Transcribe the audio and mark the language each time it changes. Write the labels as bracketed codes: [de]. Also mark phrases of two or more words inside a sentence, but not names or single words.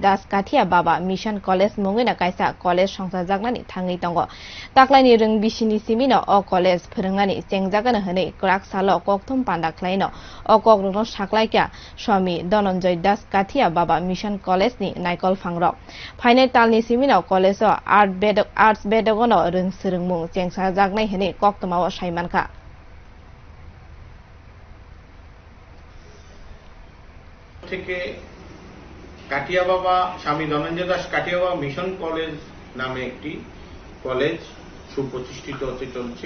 [trp] Das Kathia Baba Mission College mungina kaisa college songsa jagnani thangi tongo taklai ni rung bisini simi no o college phurungnani chengjagana hne krak salo kokthum panda khlaino o kokrong saklaikya swami Dhananjay Das Kathia Baba Mission College ni naikol phangrok phaine talni simi no college o arts bedogono rung serungmung chengsa jagnai hne তোমাও সাইমানকা [bn] থেকে কাঠিয়া বাবা স্বামী ধনঞ্জয় দাস কাঠিয়া বাবা মিশন কলেজ নামে একটি কলেজ সুপ্রতিষ্ঠিত হতে চলছে।